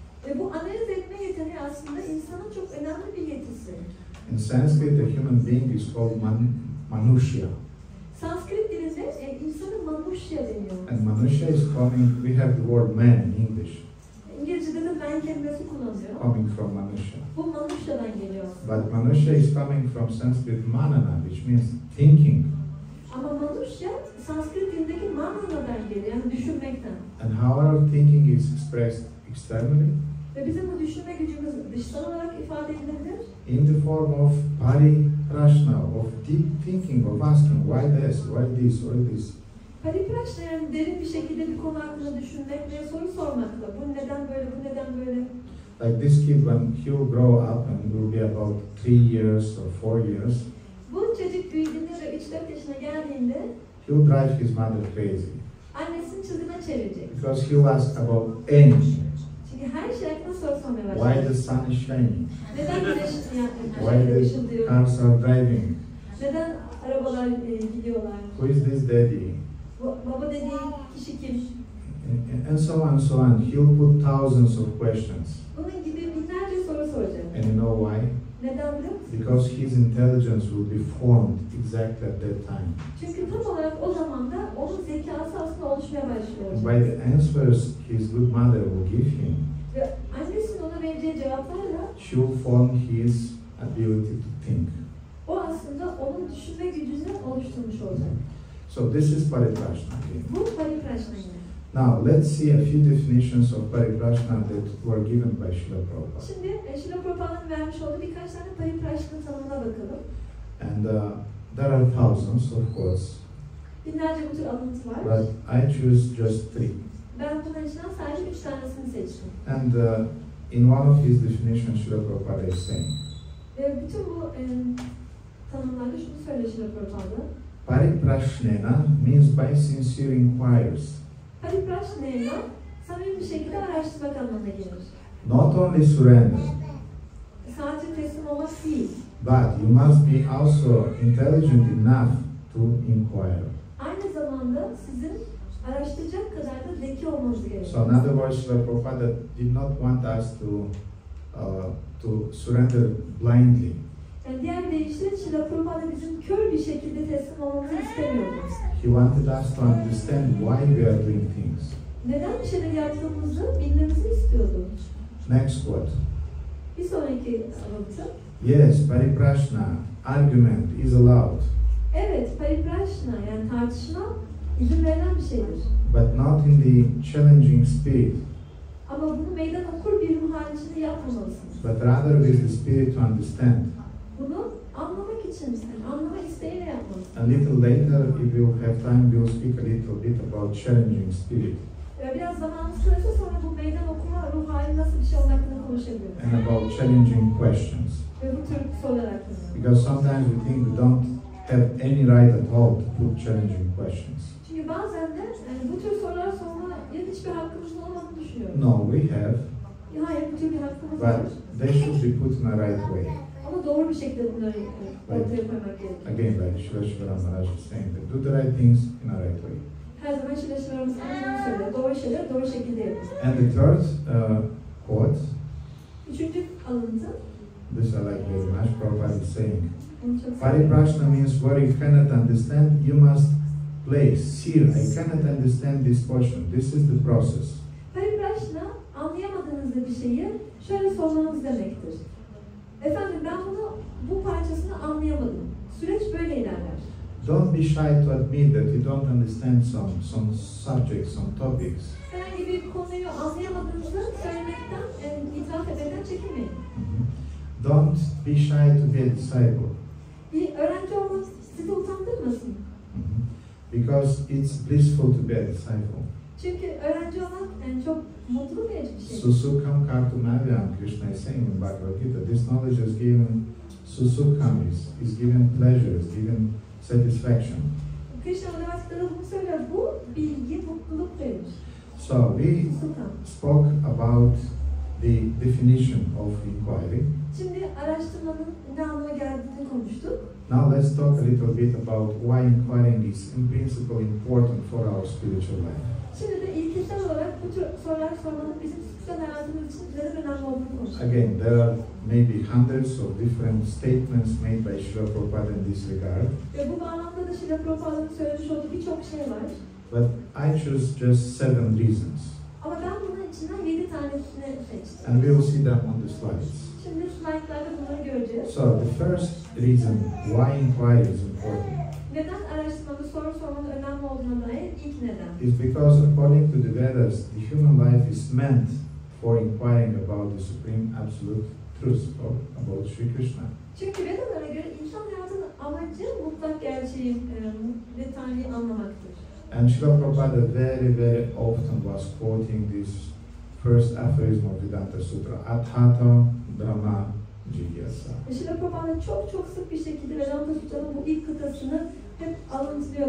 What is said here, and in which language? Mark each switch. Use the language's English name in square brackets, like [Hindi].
[Turkish] Ve bu analiz etme yeteneği aslında insanın çok önemli bir yetisi. [English] In Sanskrit, a human being is called manushya. [Turkish] Sanskrit dilinde insana manushya deniyor. [English] And manushya is coming, we have the word man in English. [Turkish] İngilizce'de de man kelimesi kullanılıyor. [English] Coming from manushya. [Turkish] Bu manushya'dan geliyor. [English] But manushya is coming from Sanskrit manana, which means thinking. [Turkish] Ama manushya Sanskrit dilindeki manana'dan geliyor, yani düşünmekten. [English] And how our thinking is expressed externally? [Turkish] Ve bizim bu düşünme gücümüz dışsal olarak ifade edilebilir. [English] In the form of paripraśnena, of deep thinking, of asking why this, why this, why this. [Turkish] Paripraśnena yani derin bir şekilde bir konu hakkında düşünmek ve soru sormakla. Bu neden böyle, bu neden böyle? [English] Like this kid, when he will grow up and will be about 3 years or 4 years, [Turkish] Bu çocuk büyüdüğünde ve 3-4 yaşına geldiğinde [English] he will drive his mother crazy. [Turkish] annesini çılgına çevirecek. [English] Because he will ask about anything. [Turkish] Çünkü her şey hakkında soru sormaya [English] Why [Turkish] başlayacak. [English] the sun is shining? [Turkish] Neden güneş [English] Why the [Turkish] ışıldıyor? [English] cars are driving? [Turkish] Neden arabalar gidiyorlar? [English] Who is this daddy? [Turkish] Baba dediği kişi kim? [English] And so on and so on. He'll put thousands of questions. [Turkish] Bunun gibi binlerce soru soracak. [English] And you know why? [Turkish] Neden biliyor musun? [English] Because his intelligence will be formed exactly at that time. [Turkish] Çünkü tam olarak o zaman da onun zekası aslında oluşmaya başlıyor. [English] And by the answers his good mother will give him, [Turkish] Ve annesinin ona vereceği cevaplarla [English] she will form his ability to think. [Turkish] o aslında onun düşünme gücünü oluşturmuş olacak. [English] So this is paripraśnena. [Turkish] Bu paripraśnena. [English] Now let's see a few definitions of paripraśnena that were given by Srila Prabhupada. [Turkish] Şimdi Srila Prabhupāda'nın vermiş olduğu birkaç tane paripraśnena tanımına bakalım. [English] And there are thousands of course, [Turkish] Binlerce bu tür alıntı var. [English] but I choose just 3. [Turkish] Ben bunların içinden sadece 3 tanesini seçtim. [English] And in one of his definitions, Srila Prabhupada is saying, [Turkish] Ve bütün bu tanımlarda şunu söylüyor Srila Prabhupada. [English] paripraśnena means by sincere inquiries. [Turkish] Paripraśnena samimi bir şekilde araştırmak anlamına gelir. [English] Not only surrender, [Turkish] Sadece teslim olmak değil. [English] but you must be also intelligent enough to inquire. [Turkish] Aynı zamanda sizin araştıracak kadar da zeki olmanız [English] So [Turkish] gerekiyor. [English] in other words, Srila Prabhupada did not want us to surrender blindly. [Turkish] Yani diğer deyişle Srila Prabhupada bizim kör bir şekilde teslim olmamızı istemiyordu. [English] He wanted us to understand why we are doing things. [Turkish] Neden bir şeyler yaptığımızı bilmemizi istiyordu. [English] Next quote. [Turkish] Bir sonraki alıntı. [English] Yes, paripraśnena, argument is allowed, [Turkish] Evet, paripraśnena yani tartışma izin verilen bir şeydir. [English] but not in the challenging spirit, [Turkish] Ama bunu meydan okur bir ruh hali içinde yapmamalısınız. [English] but rather with the spirit to understand. [Turkish] Bunu anlamak için, yani anlama isteğiyle yapmalısınız. [English] A little later, if we'll have time, we'll speak a little bit about challenging spirit [Turkish] Biraz zamanımız sürerse sonra bu meydan okuma ruh hali nasıl bir şey olduğu hakkında konuşabiliriz. [English] and about challenging questions. [Turkish] Ve bu tür sorular hakkında. [English] Because sometimes we think we don't have any right at all to put challenging questions. [Turkish] Çünkü bazen de bu tür sorular sormaya hiçbir hakkımızın olmadığını düşünüyorum. [English] No, we have, [Turkish] Hayır, bu tür bir hakkımız var. [English] but they should be put in the right way. [Turkish] Ama doğru bir şekilde bunları ortaya koymak gerekiyor. [English] Again, like Srila Maharaj is saying, that do the right things in the right way. [Turkish] Her zaman şileşlerimiz bunu söylüyor. Doğru şeyleri doğru şekilde yapın. [English] And the third quote, [Turkish] Üçüncü alıntı. [English] this I like very much, Prabhupada is saying, [Turkish] Onu çok seviyorum. [English] paripraśnena means where you cannot understand, you must place. Here, I cannot understand this portion. This is the process. [Turkish] Paripraśnena anlayamadığınız bir şeyi şöyle sormanız demektir. Efendim ben bu parçasını anlayamadım. Süreç böyle ilerler. [English] Don't be shy to admit that you don't understand some subjects, some topics. [Turkish] Herhangi bir konuyu anlayamadığınızı söylemekten, itiraf etmekten çekinmeyin. [English] Don't be shy to be a disciple. [Turkish] Bir öğrenci olmak sizi utandırmasın. [English] Because it's blissful to be a disciple. [Turkish] Çünkü öğrenci olmak çok mutluluk verici bir şey. [Sanskrit] Susukam kartumavyam, [English] Krishna is saying in Bhagavad Gita, this knowledge is given, susukam is given pleasure, is given satisfaction. [Turkish] Krishna Bhagavad bunu söylüyor. Bu bilgi mutluluk verir. [English] So we spoke about the definition of inquiry. [Turkish] Şimdi araştırmanın ne anlama geldiğini konuştuk. [English] Now let's talk a little bit about why inquiring is in principle important for our spiritual life. [Turkish] Şimdi de ilkesel olarak bu tür sorular sormanın bizim spiritüel hayatımız için neden önemli olduğunu konuştuk. [English] Again, there are maybe hundreds of different statements made by Srila Prabhupada in this regard. [Turkish] Ve bu bağlamda da Srila Prabhupāda'nın söylemiş olduğu birçok şey var. [English] But I choose just 7 reasons. [Turkish] Ama ben bunun içinden 7 tanesini seçtim. [English] And we will see them on the slides. [Turkish] Şimdi slaytlarda bunları göreceğiz. [English] So the first reason why inquiry is important [Turkish] Neden araştırmanın, soru sormanın önemli olduğuna dair ilk neden? [English] is because according to the Vedas, the human life is meant for inquiring about the supreme absolute truth or about Sri Krishna. [Turkish] Çünkü Vedalara göre insan hayatının amacı mutlak gerçeği ve Tanrı'yı anlamaktır. [English] And Srila Prabhupada very often was quoting this first aphorism of Vedanta Sutra, [Sanskrit] Atthata Brahma Jigyasa. [Turkish] Srila Prabhupada çok sık bir şekilde Vedanta Sutra'nın bu ilk kıtasını hep alıntılıyor.